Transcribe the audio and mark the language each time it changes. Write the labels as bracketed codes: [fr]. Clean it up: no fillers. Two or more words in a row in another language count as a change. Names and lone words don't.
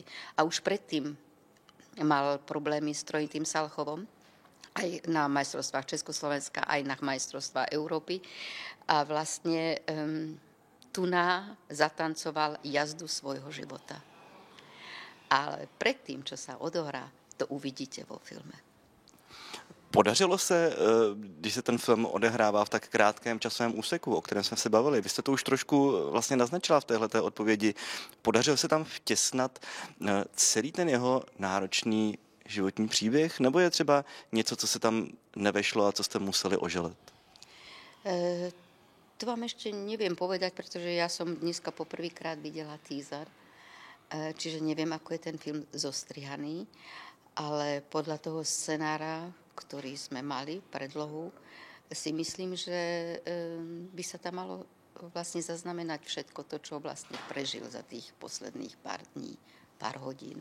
[sk] A už predtým mal problémy s trojitým Salchovom, aj na majstrovstvách Československa, aj na majstrovstvách Európy. A vlastne tuná zatancoval jazdu svojho života. Ale predtým, čo sa odohrá, to uvidíte vo filme. [cs] Podařilo se, když se ten film odehrává v tak krátkém časovém úseku, o kterém jsme se bavili, vy jste to už trošku vlastně naznačila v téhleté odpovědi, podařilo se tam vtěsnat celý ten jeho náročný životní příběh, nebo je třeba něco, co se tam nevešlo a co jste museli oželet? [sk] To vám ešte neviem povedať, pretože ja som dneska poprvýkrát videla teaser, čiže neviem, ako je ten film zostrihaný, ale podľa toho scenára, ktorý sme mali, predlohu, si myslím, že by sa tam malo vlastne zaznamenať všetko to, čo vlastne prežil za tých posledných pár dní, pár hodín.